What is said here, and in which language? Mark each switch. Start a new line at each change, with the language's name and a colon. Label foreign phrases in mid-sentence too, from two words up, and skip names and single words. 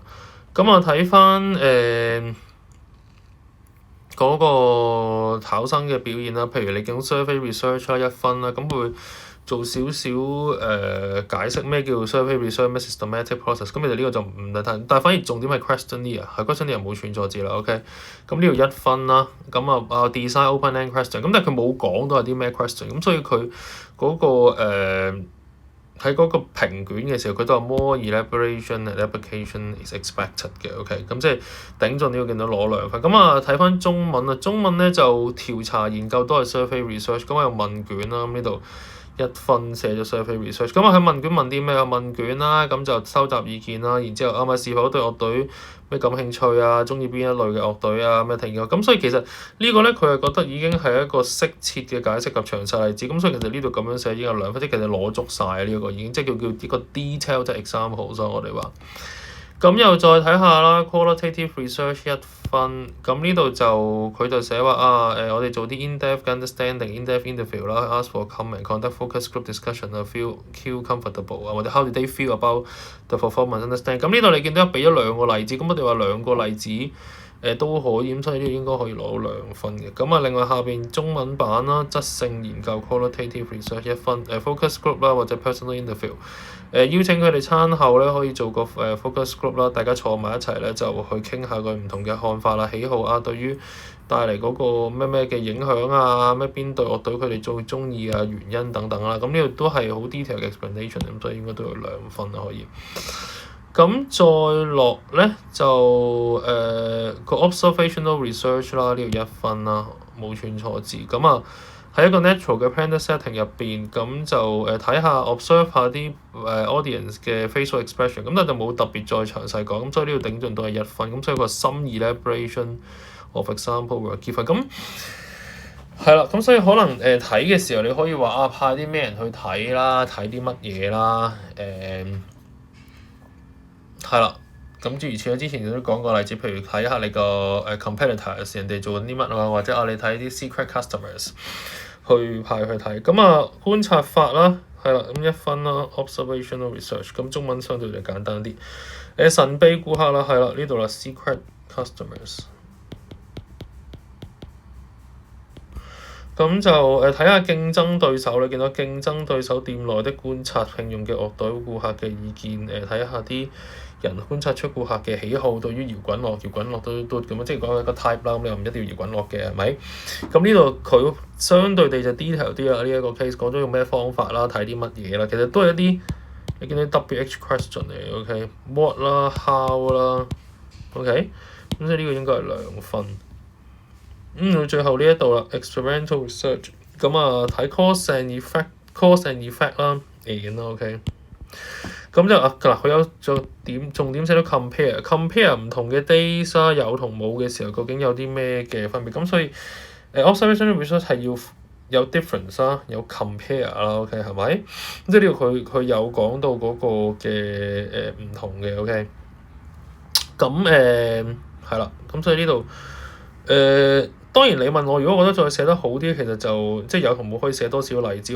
Cantonese: 咁啊睇翻嗰個考生嘅表現啦，譬如你見到
English: survey research
Cantonese: 啦1分啦，咁會做少少解釋咩叫
English: survey research
Cantonese: 咩 systematic process，咁其實呢個就唔係太，但係反而重點係 questionnaire，係 questionnaire 冇串錯字啦 ，OK，咁呢度1分啦，咁啊
English: design open-end question，
Cantonese: 咁但係佢冇講到係啲咩 question，咁所以佢嗰個喺嗰個評卷嘅時候，佢都話
English: more elaboration and application is expected
Cantonese: 嘅 ，OK，咁即係頂盡呢個見到攞2分。咁啊睇翻中文啊，中文咧就調查研究都係
English: survey research，
Cantonese: 咁啊有問卷啦，咁呢度1分寫咗
English: survey research。
Cantonese: 咁啊喺問卷問啲咩啊？問卷啦，咁就收集意見啦，然之後咪是否對樂隊咩感興趣啊？中意邊一類嘅樂隊啊？咩聽過？咁所以其實呢個咧佢係覺得已經係一個適切嘅解釋及詳細例子。咁所以其實呢度咁樣寫已經有2分，即係其實攞足晒呢一個已經，即係叫呢個 detail 即係 example，所以我哋話。咁又再睇下啦
English: qualitative research
Cantonese: 1 分，咁呢度就佢就寫話我哋做啲
English: in-depth understanding、 in-depth interview
Cantonese: 啦 ，
English: ask for comment、 conduct focus group discussion
Cantonese: 啊，
English: feel comfortable
Cantonese: 啊，或者
English: how did they feel about the performance、
Cantonese: understand。咁呢度你見到俾咗2個例子，咁我哋話2個例子都可以，咁所以呢度應該可以攞2分嘅。咁啊，另外下邊中文版啦，質性研究
English: qualitative research
Cantonese: 1 分，
English: focus group
Cantonese: 啦或者
English: personal interview。
Cantonese: 邀請佢哋參考咧，可以做個
English: focus group
Cantonese: 啦，大家坐埋一齊咧，就去傾下佢唔同嘅看法啦、喜好啊，對於帶嚟嗰個咩咩嘅影響啊，咩邊隊樂隊佢哋最中意啊，原因等等啦。咁呢度都係好 detail 嘅 explanation，咁所以應該都有2分啦，可以。咁再落咧就個
English: observational research
Cantonese: 啦，呢度1分啦，冇串錯字。咁啊喺一個 natural 嘅
English: planner setting
Cantonese: 入邊，咁就睇下 observe 下啲audience 嘅
English: facial expression，
Cantonese: 咁但係就冇特別再詳細講，咁所以呢度頂盡都係1分，咁所以個
English: some elaboration of example were given。
Cantonese: 咁係啦，咁所以可能睇嘅時候你可以話派啲咩人去睇啦，睇啲乜嘢啦，係啦，咁諸如此類，之前都講過例子，譬如睇下你個competitors 人哋做緊啲乜啊，或者你睇啲
English: secret customers
Cantonese: 去派去睇。咁觀察法啦，係啦，咁1分啦
English: observational research，
Cantonese: 咁中文相對就簡單啲。神秘顧客啦，係啦，呢度啦
English: secret customers。
Cantonese: 咁就睇下競爭對手，你見到競爭對手店內的觀察，聘用嘅樂隊顧客嘅意見，睇下啲人觀察出顧客嘅喜好，對於搖滾樂都咁樣，即係講一個 type 啦。咁你又唔一定要搖滾樂嘅係咪？咁呢度佢相對地就 detail 啲啦。呢一個 case 講咗用咩方法啦，睇啲乜嘢啦，其實都係一啲你見到
English: WH question
Cantonese: 嚟 ，OK，what 啦 ，how 啦 ，OK，咁所以呢個應該係2分。最後呢一度啦
English: experimental research，
Cantonese: 咁睇
English: cause and effect
Cantonese: 啦，OK。咁就佢有重點寫到 compare 唔同嘅 days 啦，有同冇嘅時候究竟有啲咩嘅分別？咁所以
English: observational research
Cantonese: 係要有 difference 啦，有 compare 啦 ，OK 係咪？即係呢度佢有講到嗰個嘅唔同嘅 OK。咁係啦，咁所以呢度當然你問我，如果我覺得再寫得好啲，其實就即係有同冇可以寫多少個例子。